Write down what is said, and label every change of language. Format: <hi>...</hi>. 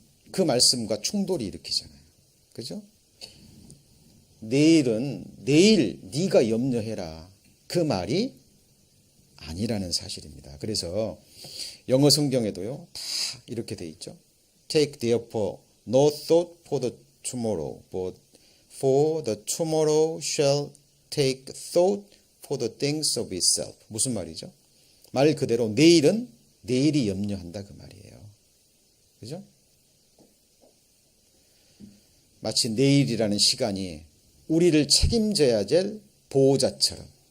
<ko>그 말씀과 충돌이 일으키잖아요. 그죠? 내일 네가 염려해라. 그 말이 아니라는 사실입니다. 그래서 영어 성경에도요. 다 이렇게 돼 있죠.</ko> <en>Take therefore no thought for the tomorrow, but for the tomorrow shall take thought for the things of itself.</en> <ko>무슨 말이죠? 말 그대로 내일은 내일이 염려한다 그 말이에요. 그죠? 마치 내일이라는 시간이 우리를 책임져야 될 보호자처럼.</ko>